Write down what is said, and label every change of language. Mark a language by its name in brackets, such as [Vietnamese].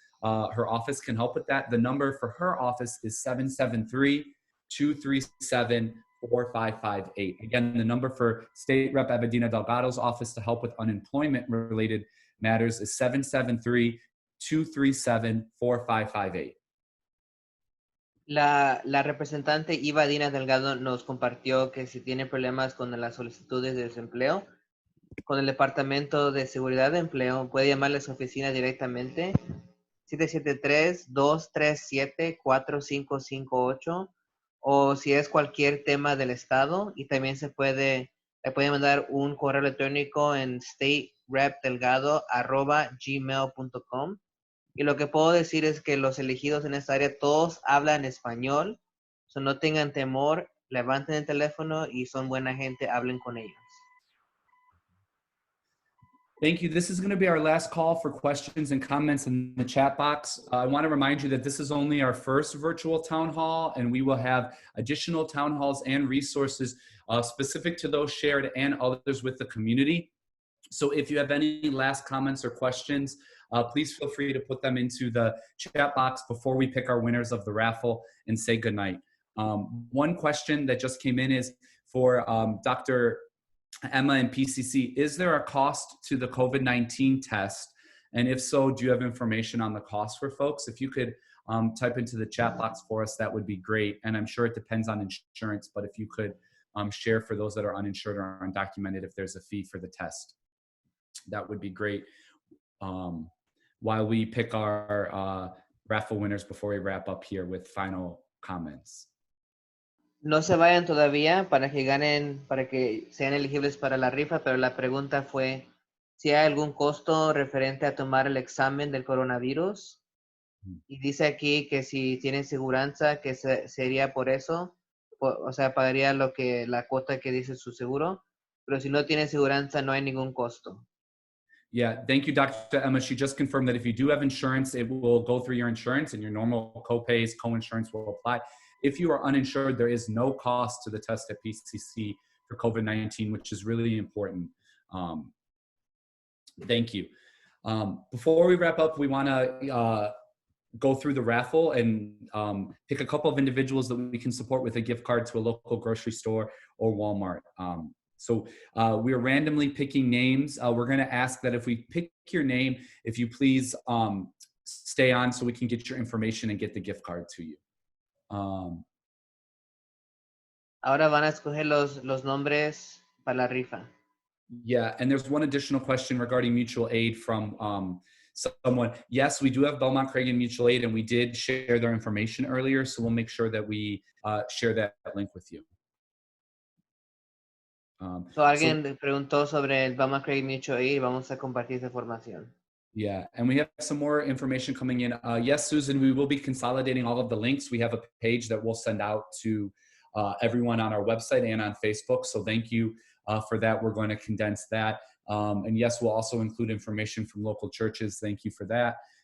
[English] Her office can help with that. The number for her office is 773-237-4558. Again, the number for State Rep Evedina Delgado's office to help with unemployment-related matters is 773-237-4558. [Spanish] La representante Iva Dina Delgado nos compartió que si tiene problemas con las solicitudes de desempleo, con el Departamento de Seguridad de Empleo, puede llamarle a su oficina directamente, 773-237-4558, o si es cualquier tema del estado, y también le puede mandar un correo electrónico en staterepdelgado@gmail.com. Y lo que puedo decir es que los elegidos en esta área todos hablan español, so no tengan temor, levanten el teléfono y son buena gente, hablen con ellos. [English] Thank you. This is going to be our last call for questions and comments in the chat box. I want to remind you that this is only our first virtual town hall, and we will have additional town halls and resources specific to those shared and others with the community. So if you have any last comments or questions, please feel free to put them into the chat box before we pick our winners of the raffle and say goodnight. One question that just came in is for Dr. Emma and PCC. Is there a cost to the COVID-19 test? And if so, do you have information on the cost for folks? If you could type into the chat box for us, that would be great. And I'm sure it depends on insurance, but if you could share for those that are uninsured or undocumented, if there's a fee for the test, that would be great. While we pick our raffle winners before we wrap up here with final comments. [Spanish] No se vayan todavía para que ganen, para que sean elegibles para la rifa, pero la pregunta fue si hay algún costo referente a tomar el examen del coronavirus. Y dice aquí que si tienen seguranza, que sería por eso, o sea, pagaría la cuota que dice su seguro, pero si no tiene seguranza, no hay ningún costo. [English] Yeah, thank you, Dr. Emma. She just confirmed that if you do have insurance, it will go through your insurance and your normal co-pays, co-insurance will apply. If you are uninsured, there is no cost to the test at PCC for COVID-19, which is really important. Thank you. Before we wrap up, we want to go through the raffle and pick a couple of individuals that we can support with a gift card to a local grocery store or Walmart. So we're randomly picking names. We're going to ask that if we pick your name, if you please stay on so we can get your information and get the gift card to you. [Spanish] Ahora van a escoger los nombres para la rifa. [English] Yeah, and there's one additional question regarding mutual aid from someone. Yes, we do have Belmont Cragin Mutual Aid, and we did share their information earlier, so we'll make sure that we share that link with you. [Spanish] So alguien preguntó sobre el Belmont Cragin Mutual Aid, vamos a compartir esa información. [English] Yeah, and we have some more information coming in. Yes, Susan, we will be consolidating all of the links. We have a page that we'll send out to everyone on our website and on Facebook, so thank you for that. We're going to condense that. And yes, we'll also include information from local churches. Thank you for that.